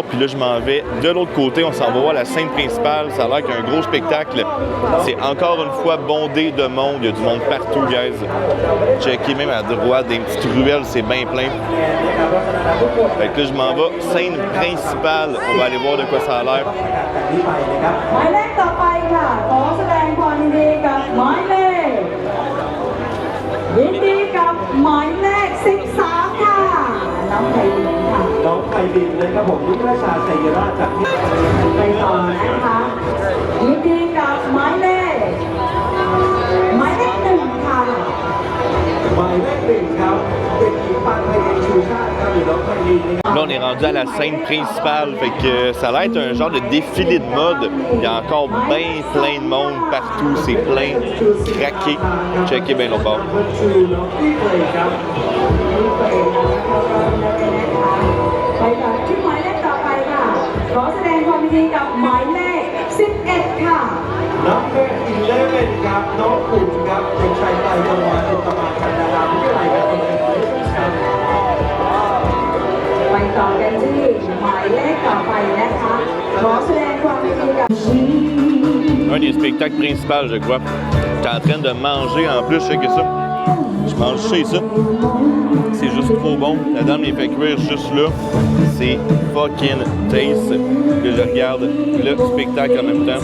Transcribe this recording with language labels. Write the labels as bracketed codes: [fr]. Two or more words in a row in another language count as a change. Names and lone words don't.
[fr] Puis là, je m'en vais de l'autre côté. On s'en va voir la scène principale. Ça a l'air qu'il y a un gros spectacle. C'est encore une fois bondé de monde. Il y a du monde partout, guys. Checkez même à droite, des petites ruelles, c'est bien plein. Fait que là, je m'en vais. Scène principale. On va aller voir de quoi ça a l'air. [th] น้องไพลินนะครับผมยุทธราชาชัยราชจากที่ไปต่อนะคะยินดีกับหมายเลข1ค่ะหมายเลข1ครับเด็กหญิงปานไพลินชูชาติครับหรือน้องไพลินนะครับ [fr] Là, on est rendu à la scène principale. Fait que ça va être un genre de défilé de mode. Il y a encore bien plein de monde partout. C'est plein, craqué. Checkez bien l'autre bord. [th] ไปต่อที่หมายเลขต่อไปค่ะขอแสดงความยินดีกับหมายเลข11ค่ะน้อง11ครับน้องขุนครับเด็กชายไตรจังหวัดอุตมาคันดาราวิทยาลัยครับไปต่อกันที่หมายเลขต่อไปนะคะขอแสดงความยินดีกับ [fr] Un des spectacles principaux, je crois. J'étais en train de manger en plus, je sais que ça. Je mange chez ça. C'est juste trop bon. La dame les fait cuire juste là. C'est [en] fucking taste. [fr] Que je regarde le spectacle en même temps.